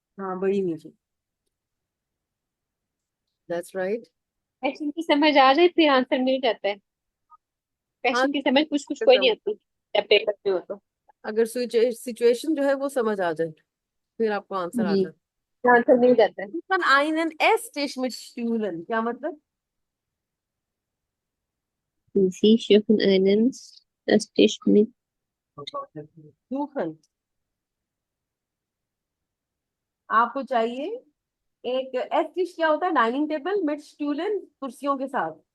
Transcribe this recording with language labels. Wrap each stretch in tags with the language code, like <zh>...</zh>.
<hi>हाँ, बड़ी नीचे।</hi> <en>That's right.</en> <hi>क्वेश्चन की समझ आ जाए फिर आंसर मिल जाता है। हाँ, क्वेश्चन की समझ कुछ कुछ कोई नहीं समझ, आती जब पेपर में हो तो। अगर सिचुएशन जो है वो समझ आ जाए, फिर आपको आंसर आ जी, जाए। आंसर मिल जाता है।</hi> <de>Von einen Esstisch mit Stühlen,</de> <hi>क्या मतलब?</hi> <de>Sie suchen einen Tisch mit। Suchen।</de> <hi>आपको चाहिए एक एस डिश, क्या होता है? डाइनिंग टेबल मिड स्टूलन, कुर्सियों के साथ।</hi>